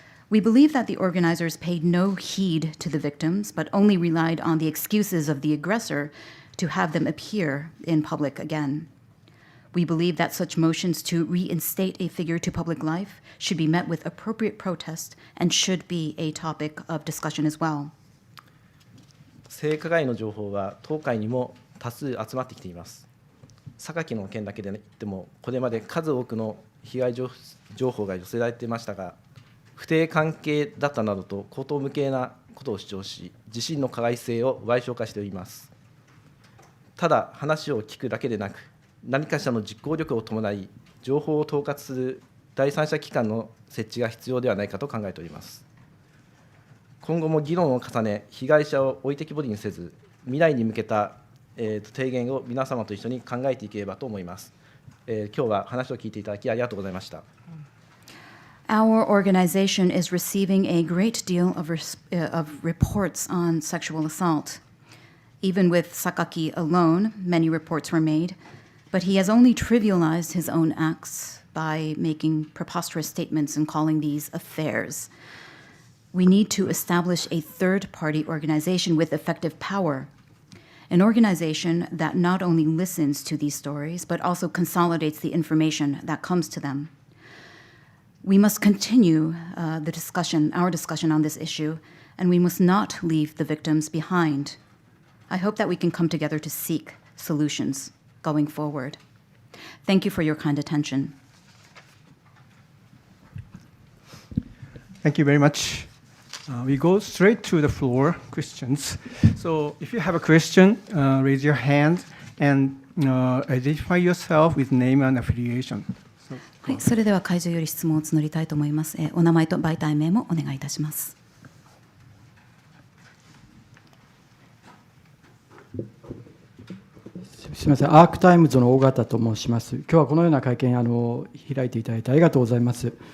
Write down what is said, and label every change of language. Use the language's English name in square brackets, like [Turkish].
[English] We believe that the organizers paid no heed to the victims, but only relied on the excuses of the aggressor to have them appear in public again. We believe that such motions to reinstate a figure to public life should be met with appropriate protest and should be a topic of discussion as well. [Japanese] 性加害の情報は当会にも多数集まってきています。榊の件だけで言っても、これまで数多くの被害情報が寄せられていましたが、不貞関係だったなどと口頭無形なことを主張し、自身の加害性を矮小化しております。ただ、話を聞くだけでなく、何かしらの実行力を伴い、情報を統括する第三者機関の設置が必要ではないかと考えております。今後も議論を重ね、被害者を置いてきぼりにせず、未来に向けた提言を皆様と一緒に考えていければと思います。今日は話を聞いていただきありがとうございました。 [English] Our organization is receiving a great deal of reports on sexual assault. Even with Sakaki alone, many reports were made, but he has only trivialized his own acts by making preposterous statements and calling these affairs. We need to establish a third-party organization with effective power, an organization that not only listens to these stories, but also consolidates the information that comes to them. We must continue our discussion on this issue, and we must not leave the victims behind. I hope that we can come together to seek solutions going forward. Thank you for your kind attention. Thank you very much. We go straight to the floor, questions. So if you have a question, raise your hand and identify yourself with name and affiliation. [Japanese] はい、それでは会場より質問を募りたいと思います。お名前と媒体名もお願いいたします。すみません、アークタイムズの尾形と申します。今日はこのような会見開いていただいてありがとうございます。